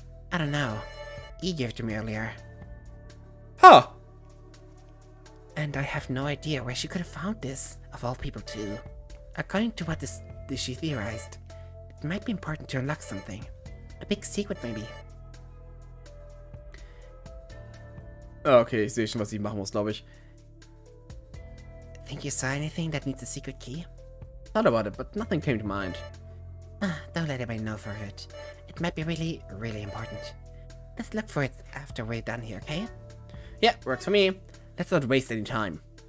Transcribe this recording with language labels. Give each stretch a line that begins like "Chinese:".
English: I don't know. E gave it to me earlier. Huh! And I have no idea where she could have found this, of all people too. According to what she theorized, it might be important to unlock something. A big secret maybe.
German: Okay, ich sehe schon, was ich machen muss, glaube ich.
English: Think you saw anything that needs a secret key? Thought about it, but nothing came to mind. Don't let anybody know for it. It might be really, really important. Let's look for it after we're done here, okay? Yeah, works for me. Let's not waste any time.